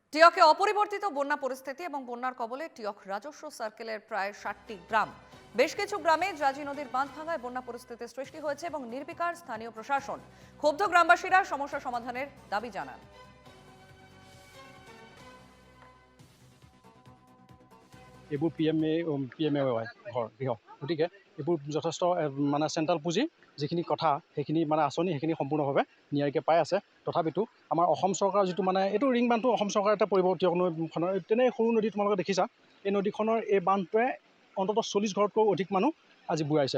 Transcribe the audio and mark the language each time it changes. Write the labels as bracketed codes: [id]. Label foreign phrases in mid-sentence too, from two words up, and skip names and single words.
[bn] টিয়কে অপরিবর্তিত বন্যা পরিস্থিতি এবং বন্যার কবলে টিয়ক রাজস্ব সার্কেলের প্রায় 60টি গ্রাম। বেশ কিছু গ্রামে জাজি নদীর বাঁধ ভাঙায় বন্যা পরিস্থিতির সৃষ্টি হয়েছে এবং নির্বিকার স্থানীয় প্রশাসন। ক্ষুব্ধ গ্রামবাসীরা সমস্যা সমাধানের দাবি জানান। [as] এইবোৰ PMAY ঘৰ গৃহ, গতিকে এইবোৰ যথেষ্ট মানে চেণ্ট্ৰেল পুঁজি যিখিনি কথা সেইখিনি মানে আঁচনি সেইখিনি সম্পূৰ্ণভাৱে নিয়াৰিকৈ পাই আছে। তথাপিতো আমাৰ অসম চৰকাৰৰ যিটো মানে এইটো ৰিং বান্ধটো অসম চৰকাৰৰ এটা পৰিৱৰ্তিত নদীখনৰ তেনে সৰু নদী তোমালোকে দেখিছা, এই নদীখনৰ এই বান্ধটোৱে অন্ততঃ 40 ঘৰতকৈও অধিক মানুহ আজি বুঢ়াইছে।